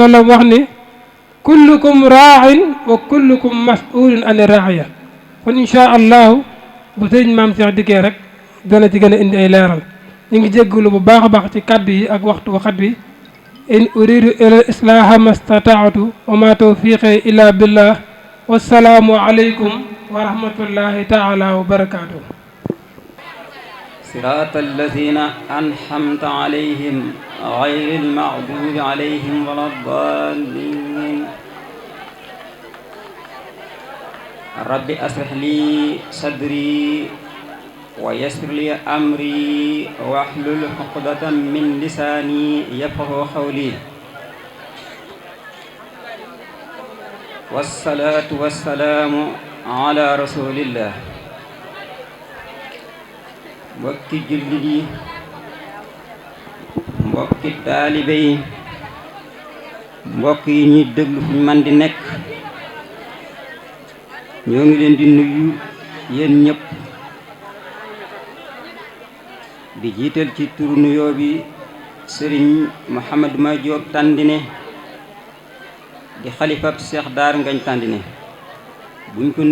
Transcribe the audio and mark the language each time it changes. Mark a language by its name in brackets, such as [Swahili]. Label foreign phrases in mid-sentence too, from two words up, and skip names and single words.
[Wolof] sallam wax ni [Arabic] كلكم راع وكلكم مسؤول عن رعية [Wolof] kon [Arabic] إن شاء الله [Wolof] bu sëriñ Maam Cheikh dikkee rek dana ci gën a indi ay leeral ñu ngi jéggalu bu baax a baax ci kaddu yi ak waxtu waxat bi [Arabic] إن أريد إلا الإصلاح ما استطعت وما توفيقي إلا بالله والسلام عليكم ورحمة الله تعالى وبركاته صراط الذين أنعمت عليهم غير المغضوب عليهم ولا الضالين رب أشرح لي صدري ويسر لي أمري واحلل عقدة من لساني يفقهوا قولي والصلاة والسلام على رسول الله [Wolof] mbokki jullit yi mbokki taalibe yi mbokk yi ñuy déglu fu ñu man di nekk ñoo ngi leen di nuyu yéen ñëpp di jiital ci turu nuyoo bi Serigne Mouhamadou Ma Diop Tandine di xalifab Cheikh Darou Ngagne Tandine buñ ko